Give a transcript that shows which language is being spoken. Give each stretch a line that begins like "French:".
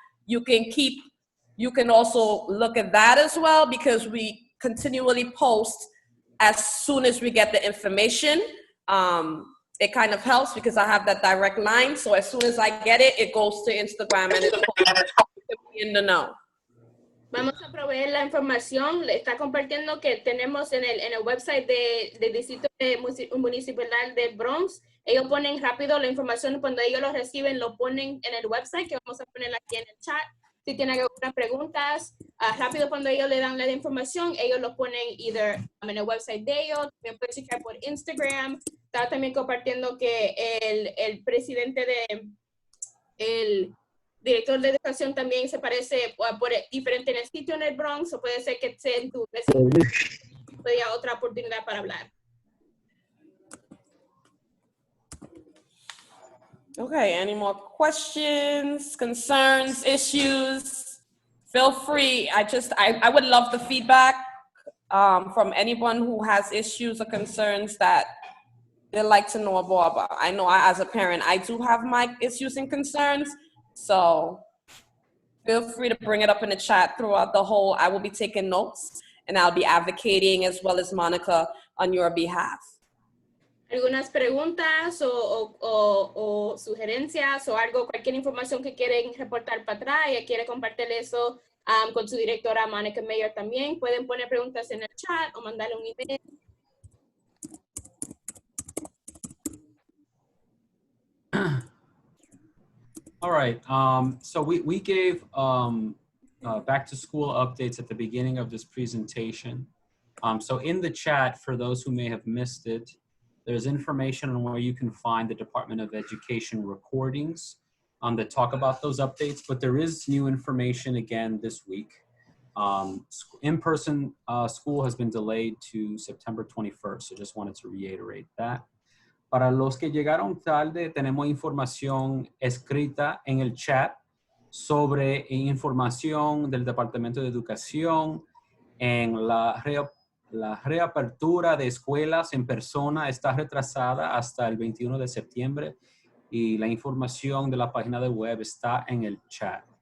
English: You can also look at that as well, because we continually post as soon as we get the information. It kind of helps because I have that direct line. So as soon as I get it, it goes to Instagram and it's posted. In the know.
Spanish: Vamos a proveer la información. Le está compartiendo que tenemos en el website del Distrito Municipal del Bronx. Ellos ponen rápido la información. Cuando ellos lo reciben, lo ponen en el website, que vamos a poner aquí en el chat. Si tienen algunas preguntas, rápido cuando ellos le dan la información, ellos lo ponen either en el website de ellos, también pueden checar por Instagram. Está también compartiendo que el presidente el director de educación también se parece por diferente en el sitio en el Bronx, o puede ser que sea en tu vecino, sería otra oportunidad para hablar.
English: Okay, any more questions, concerns, issues? Feel free. I would love the feedback from anyone who has issues or concerns that they'd like to know more about. I know as a parent, I do have my issues and concerns. So feel free to bring it up in the chat throughout the whole. I will be taking notes and I'll be advocating as well as Monica on your behalf.
Spanish: Algunas preguntas o sugerencias o algo, cualquier información que quieren reportar para atrás y quiere compartir eso con su directora Monica Mayer también. Pueden poner preguntas en el chat o mandarle un email.
English: All right, so we gave back to school updates at the beginning of this presentation. So in the chat, for those who may have missed it, there's information on where you can find the Department of Education recordings that talk about those updates, but there is new information again this week. In-person school has been delayed to September 21st, so just wanted to reiterate that.
Spanish: Para los que llegaron tarde, tenemos información escrita en el chat sobre información del Departamento de Educación en la reapertura de escuelas en persona está retrasada hasta el 21 de septiembre y la información de la página de web está en el chat.